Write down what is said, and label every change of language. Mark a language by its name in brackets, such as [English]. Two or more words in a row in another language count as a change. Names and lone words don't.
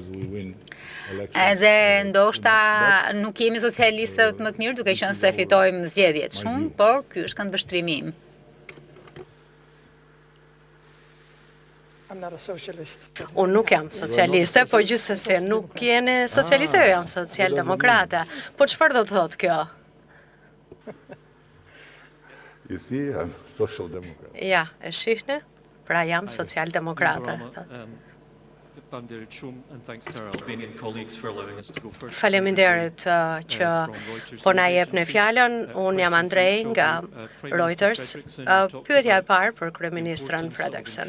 [Albanian] Edhe ndoshta nuk jemi socialistët më të mirë, duke qenë se fitojmë zgjedhjet shumë, por ky është këndvështrimi im. Unë nuk jam socialiste, po gjithsesi nuk jeni socialiste, jo jam socialdemokrate. Po çfarë do të thotë kjo? [English] You see, I'm social democrat. [Albanian] Ja, e shihni? Pra jam socialdemokrate. Faleminderit që po na jepni fjalën. Unë jam Andrej nga Reuters. Pyetja e parë për kryeministren Fredriksson.